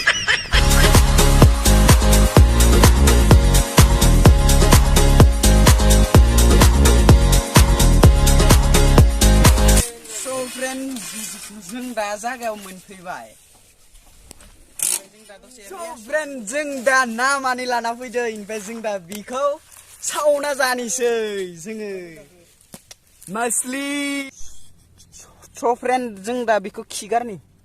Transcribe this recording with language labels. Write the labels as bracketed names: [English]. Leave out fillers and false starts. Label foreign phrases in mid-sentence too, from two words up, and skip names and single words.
[English] So friend, [Bodo] जों दा जागायाव मोनफैबाय। [English] So friend, [Bodo] जों दा ना मानि लाना फैदों, ओमफ्राय जों दा बिखौ सावना जानोसै जोङो। [English] Mostly so friend [Bodo] जों दा बेखौ खिगारनि